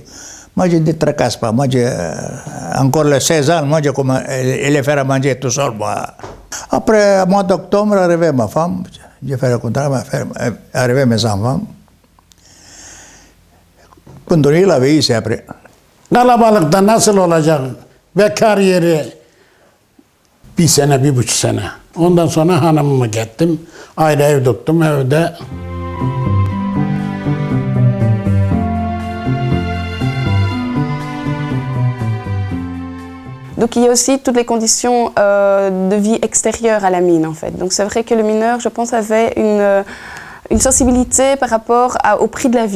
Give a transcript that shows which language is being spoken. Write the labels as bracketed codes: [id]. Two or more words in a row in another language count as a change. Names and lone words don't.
[fr] Moi, je ne tracasse pas. Moi, j'ai encore les 16 ans, moi, j'ai les faire à manger tout seul, moi. Après, au mois d'octobre, arrivait ma femme. J'ai fait le contrat, arrivé mes enfants. Continuer la vie ici après. [tr] Kalabalıkta nasıl olacak? Bekar yeri 1 sene, 1,5 sene. Ondan sonra hanımımı gittim. Ayrı ev tuttum, evde. [fr] Donc il y a aussi toutes les conditions de vie extérieures à la mine, en fait. Donc c'est vrai que le mineur, je pense, avait une sensibilité par rapport au prix de la vie.